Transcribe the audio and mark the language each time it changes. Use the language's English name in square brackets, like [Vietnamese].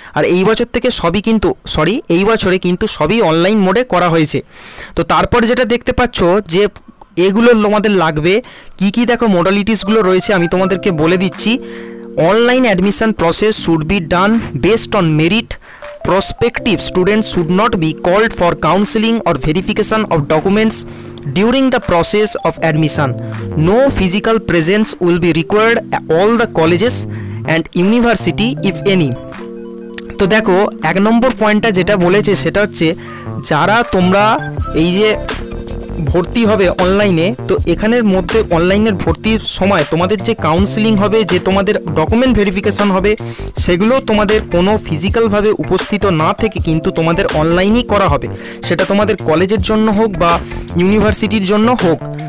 [Bangla] আর এই বছর থেকে এই বছরে কিন্তু সবই অনলাইন মোডে করা হয়েছে। তো তারপর যেটা দেখতে পাচ্ছ যে এগুলো তোমাদের লাগবে কি কি, দেখো মডালিটিসগুলো রয়েছে আমি তোমাদেরকে বলে দিচ্ছি। [English] Online admission process should be done based on merit. Prospective students should not be called for counseling or verification of documents during the process of admission. No physical presence will be required at all the colleges and university if any. [Bangla] তো দেখো 1 নম্বর পয়েন্টটা যেটা বলেছে সেটা হচ্ছে যারা তোমরা এই যে ভর্তি হবে অনলাইনে, তো এখানের মধ্যে অনলাইনের ভর্তির সময় তোমাদের যে কাউন্সিলিং হবে, যে তোমাদের ডকুমেন্ট ভেরিফিকেশান হবে, সেগুলো তোমাদের কোনো ফিজিক্যালভাবে উপস্থিত না থেকে কিন্তু তোমাদের অনলাইনই করা হবে, সেটা তোমাদের কলেজের জন্য হোক বা ইউনিভার্সিটির জন্য হোক।